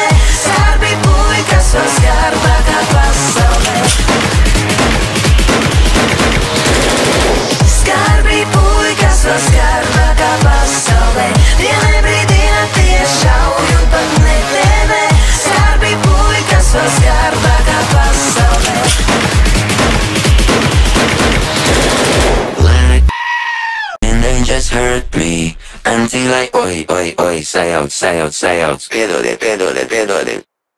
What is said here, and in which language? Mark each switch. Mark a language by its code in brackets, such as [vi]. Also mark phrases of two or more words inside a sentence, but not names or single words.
[lv] Skarbi puikas vēl skarbākā pasaulē. Skarbi puikas vēl skarbākā pasaulē, tie nebrīdina, tie šauj un pat nebēmē. Skarbi puikas vēl skarbākā pasaulē. [en] Like, and they just hurt me until I, [lv] oi, sajauc. Piedodiet.